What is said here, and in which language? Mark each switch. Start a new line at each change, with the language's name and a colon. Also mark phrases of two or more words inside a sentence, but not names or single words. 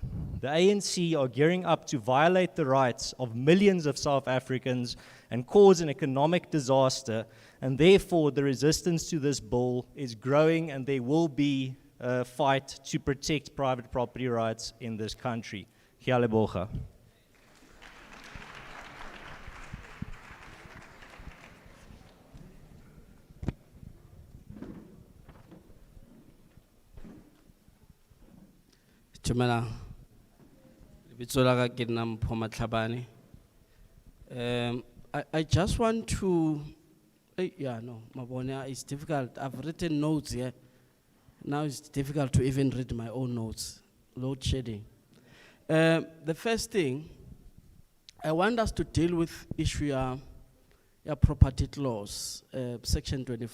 English: The ANC are gearing up to violate the rights of millions of South Africans and cause an economic disaster, and therefore the resistance to this bill is growing, and there will be a fight to protect private property rights in this country.
Tswana: Ke a leboga. Dumelang. Lebitso la ka ke nna Mpho Matlhabane.
English: I just want to, Mabone, it's difficult. I've written notes here. Now it's difficult to even read my own notes. Load shedding. The first thing, I want us to deal with issue of property laws, section 25.